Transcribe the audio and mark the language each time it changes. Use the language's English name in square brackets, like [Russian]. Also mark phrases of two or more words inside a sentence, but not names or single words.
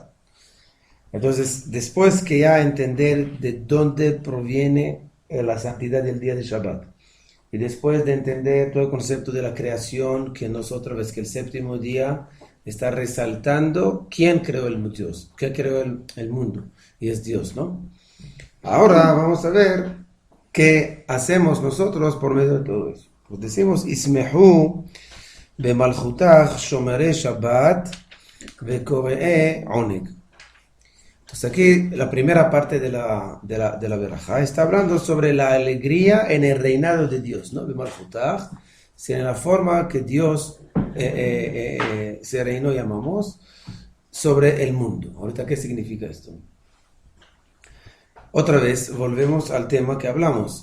[Spanish] Entonces, después que ya entender de dónde proviene la santidad del día de Shabbat, y después de entender todo el concepto de la creación, que nosotros ves que el séptimo día está resaltando quién creó el Dios, quién creó el mundo, y es Dios, ¿no? Ahora vamos a ver qué hacemos nosotros por medio de todo eso. Pues decimos, [Hebrew] ישמחו במלכותך שומרי שבת וקוראי עונג. [Spanish] Entonces aquí la primera parte de la verajá está hablando sobre la alegría en el reinado de Dios, ¿no? Bemalchutach, en la forma que Dios se reinó, llamamos, sobre el mundo. Ahorita, ¿qué significa esto? Otra vez, volvemos al tema que hablamos.